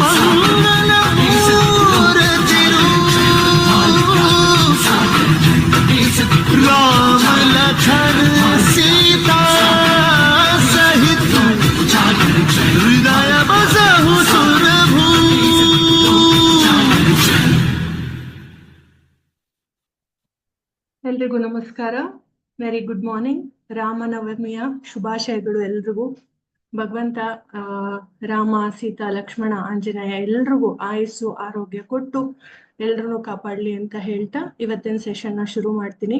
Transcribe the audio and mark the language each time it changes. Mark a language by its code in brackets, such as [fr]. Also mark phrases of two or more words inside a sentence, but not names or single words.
[awa] मंगल मूर्ति रूप। राम लखन सीता सहित हृदय बसहु सुरभू। [kn] ಎಲ್ರಿಗೂ ನಮಸ್ಕಾರ. [en] very good morning. [kn] ರಾಮನವಮಿಯ ಶುಭಾಶಯಗಳು ಎಲ್ರಿಗೂ. ಭಗವಂತ ರಾಮ, ಸೀತಾ, ಲಕ್ಷ್ಮಣ, ಆಂಜನೇಯ ಎಲ್ರಿಗೂ ಆಯುಸ್ಸು ಆರೋಗ್ಯ ಕೊಟ್ಟು ಎಲ್ರನ್ನೂ ಕಾಪಾಡ್ಲಿ ಅಂತ ಹೇಳ್ತಾ ಇವತ್ತಿನ ಸೆಷನ್ ನ ಶುರು ಮಾಡ್ತೀನಿ.